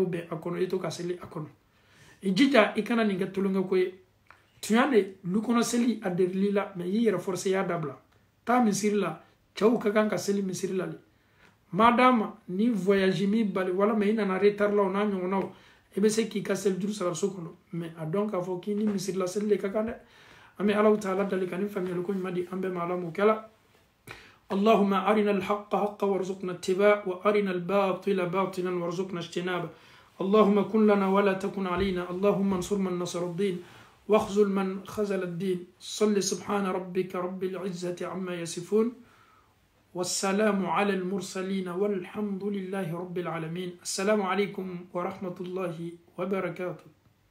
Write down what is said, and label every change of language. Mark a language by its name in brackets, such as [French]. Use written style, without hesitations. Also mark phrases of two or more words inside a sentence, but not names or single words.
[Bambara] bɛn a kɔnɔ i to ka seli a kɔnɔ i jija i kana nin kɛ tulonkɛ ko ye tiɲɛ de lu kɔnɔ seli a derili la mɛ i yɛrɛ forcé y'a dabila taa misiri la cɛw ka kan ka seli misiri la de madama ni voyage mi bali walama i nana retard la o n'a ɲɔgɔnnaw i bɛ se k'i ka seli juru sara so kɔnɔ mɛ a dɔn k'a fɔ k'i ni misiri la seli de ka kan dɛ an bɛ alaw taala dali ka ni faamuyali ko ɲuman di an bɛɛ ma ala m'o kɛla [Arabic] اللهم أرنا الحق حقا وارزقنا اتباعه وأرنا الباطل باطلا وارزقنا اجتنابه اللهم كن لنا ولا تكن علينا اللهم انصر من نصر الدين واخذل من خذل الدين صل سبحان ربك رب العزة عما يصفون والسلام على المرسلين والحمد لله رب العالمين السلام عليكم ورحمة الله وبركاته